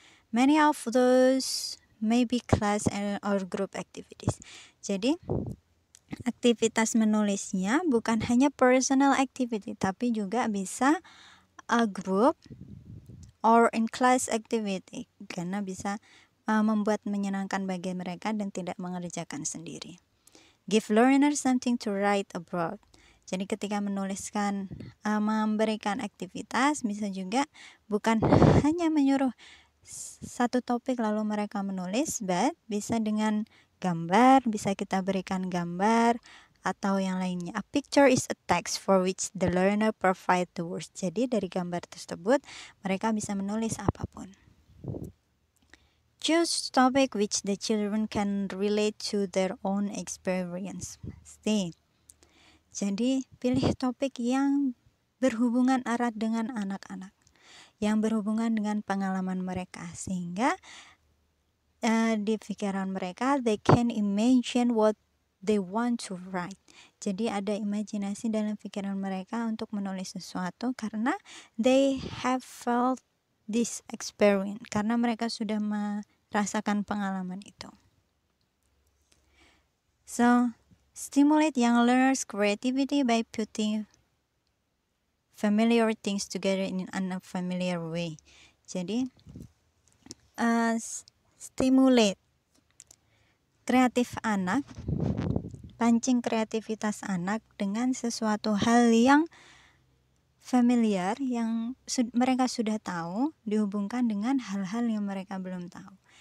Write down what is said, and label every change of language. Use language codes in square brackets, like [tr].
[en] Many of those may be class or group activities. [id] Jadi aktivitas menulisnya bukan hanya [en] personal activity, [id] tapi juga bisa [en] a group or in class activity, [id] karena bisa membuat menyenangkan bagi mereka dan tidak mengerjakan sendiri. [en] Give learners something to write about. [id] Jadi ketika menuliskan, memberikan aktivitas, bisa juga bukan hanya menyuruh satu topik lalu mereka menulis, but bisa dengan gambar, bisa kita berikan gambar atau yang lainnya. [en] A picture is a text for which the learner provide the words. [id] Jadi dari gambar tersebut mereka bisa menulis apapun. [en] Choose topic which the children can relate to their own experience. [id] Jadi pilih topik yang berhubungan erat dengan anak-anak, yang berhubungan dengan pengalaman mereka, sehingga di pikiran mereka [en] they can imagine what they want to write. [id] Jadi ada imajinasi dalam pikiran mereka untuk menulis sesuatu karena [en] they have felt this experience, [id] karena mereka sudah merasakan pengalaman itu. [en] So, stimulate young learners' creativity by putting familiar things together in an unfamiliar way. [id] Jadi, stimulate kreatif anak, pancing kreativitas anak dengan sesuatu hal yang familiar, yang mereka sudah tahu, dihubungkan dengan hal-hal yang mereka belum tahu.